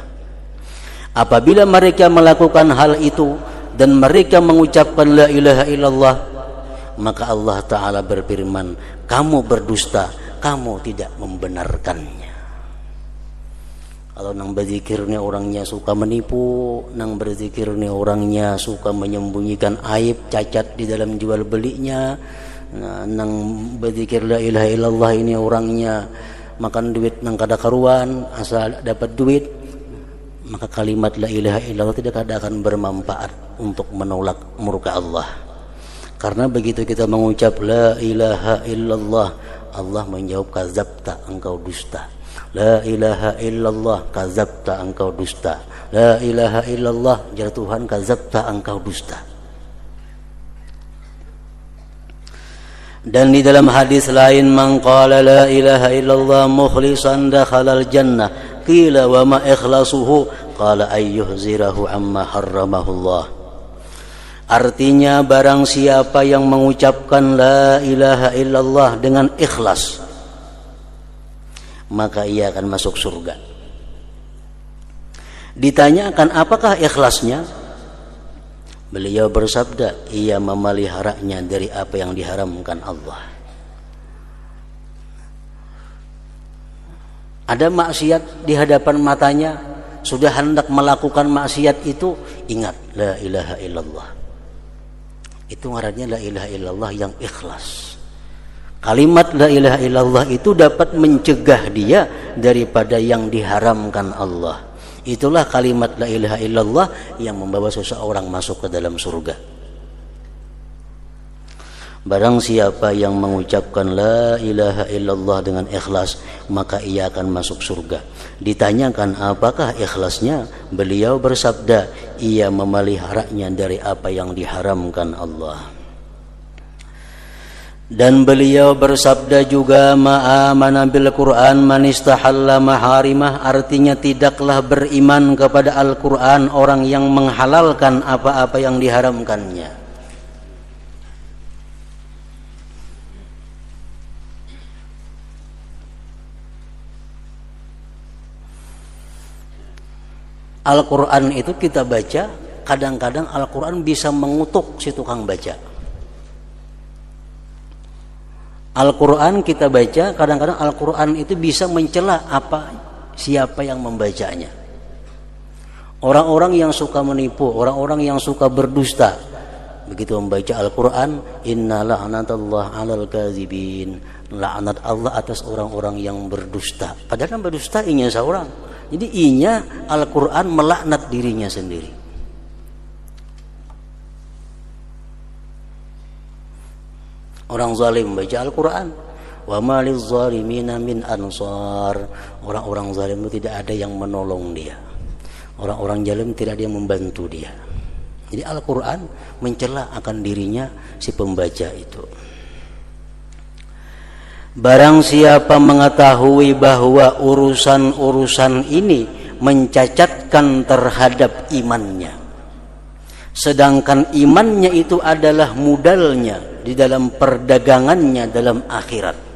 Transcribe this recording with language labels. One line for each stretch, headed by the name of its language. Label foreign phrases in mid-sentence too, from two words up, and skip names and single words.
Indonesian: Apabila mereka melakukan hal itu dan mereka mengucapkan
Arabic: لا إله إلا الله,
Indonesian: maka Allah Ta'ala berfirman, kamu berdusta, kamu tidak membenarkannya.
Banjar: Kalau nang berzikirnya orangnya suka menipu, nang berzikirnya orangnya suka menyembunyikan aib, cacat di dalam jual belinya, nang berzikir
Arabic: لا إله إلا الله
Banjar: ini orangnya makan duit nang kada karuan, asal dapat duit, maka kalimat
Arabic: لا إله إلا الله
Banjar: tidak akan bermanfaat untuk menolak murka Allah.
Indonesian: Karena begitu kita mengucap
Arabic: لا إله إلا الله,
Indonesian: Allah menjawab kadzabta, engkau dusta.
Arabic: لا إله إلا الله، كذبت,
Indonesian: engkau dusta.
Arabic: لا إله إلا الله,
Indonesian: ya Tuhan, kadzabta, engkau dusta. Dan di dalam hadis lain,
Arabic: من قال لا إله إلا الله مخلصا دخل الجنة، قيل وما إخلاصه، قال أن يحجزه عما حرمه الله.
Indonesian: Artinya barang siapa yang mengucapkan
Arabic: لا إله إلا الله
Indonesian: dengan ikhlas, maka ia akan masuk surga. Ditanyakan apakah ikhlasnya? Beliau bersabda, ia memeliharanya dari apa yang diharamkan Allah.
Banjar: Ada maksiat di hadapan matanya, sudah hendak melakukan maksiat itu, ingat
Arabic: لا إله إلا الله.
Banjar: Itu ngarannya
Arabic: لا إله إلا الله
Banjar: yang ikhlas.
Indonesian: Kalimat
Arabic: لا إله إلا الله
Indonesian: itu dapat mencegah dia daripada yang diharamkan Allah. Itulah kalimat
Arabic: لا إله إلا الله
Indonesian: yang membawa seseorang masuk ke dalam surga. Barang siapa yang mengucapkan
Arabic: لا إله إلا الله
Indonesian: dengan ikhlas, maka ia akan masuk surga. Ditanyakan apakah ikhlasnya? Beliau bersabda, ia memeliharanya dari apa yang diharamkan Allah. Dan beliau bersabda juga,
Arabic: ما آمن بالقرآن من استحل محارمه,
Indonesian: artinya tidaklah beriman kepada Al-Qur'an orang yang menghalalkan apa-apa yang diharamkannya. Al-Qur'an itu kita baca, kadang-kadang Al-Qur'an bisa mengutuk si tukang baca. Al-Quran kita baca, kadang-kadang Al-Quran itu bisa mencela siapa yang membacanya. Orang-orang yang suka menipu, orang-orang yang suka berdusta, begitu membaca Al-Quran,
Arabic: إن لعنة الله على الكاذبين,
Indonesian: laknat Allah atas orang-orang yang berdusta.
Banjar: Padahal kan berdusta inya seorang. Jadi inya Al-Quran melaknat dirinya sendiri.
Indonesian: Orang zalim baca Al-Quran,
Arabic: وما للظالمين من أنصار.
Indonesian: Orang-orang zalim itu tidak ada yang menolong dia. Orang-orang zalim tidak ada yang membantu dia. Jadi Al-Quran mencela akan dirinya si pembaca itu. Barang siapa mengetahui bahwa urusan-urusan ini mencacatkan terhadap imannya, sedangkan imannya itu adalah modalnya di dalam perdagangannya dalam akhirat,